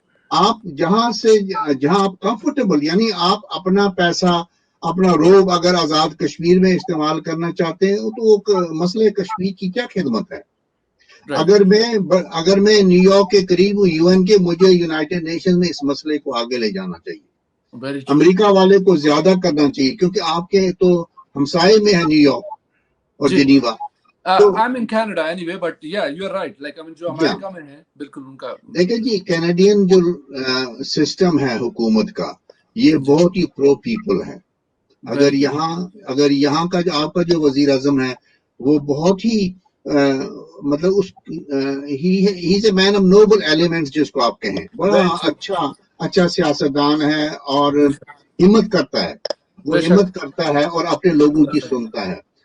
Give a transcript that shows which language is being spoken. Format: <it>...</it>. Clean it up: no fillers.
<ur>آپ جہاں آپ کمفرٹیبل، یعنی آپ اپنا پیسہ، اپنا روب اگر آزاد کشمیر میں استعمال کرنا چاہتے ہیں تو وہ مسئلہ کشمیر کی کیا خدمت ہے؟ اگر میں نیو یارک کے قریب ہوں UN کے، مجھے یونائٹڈ نیشن میں اس مسئلے کو آگے لے جانا چاہیے، امریکہ والے کو زیادہ کرنا چاہیے، کیونکہ آپ کے تو ہمسائے میں ہے نیو یارک اور Geneva.</ur> <en>I'm in Canada anyway, but yeah, you're right.</en> <ur>Like جو امریکہ میں ہے، بالکل ان کا دیکھیں جی، کینیڈین جو سسٹم ہے حکومت کا، یہ بہت ہی پرو پیپل ہے۔ اگر یہاں کا جو آپ کا جو وزیر اعظم ہے وہ بہت ہی مطلب</ur> <en>ہی is a man of noble elements,</en> <ur>جس کو آپ کہیں، بڑا اچھا سیاستدان ہے اور ہمت کرتا ہے، وہ ہمت کرتا ہے اور اپنے لوگوں کی سنتا ہے۔</ur>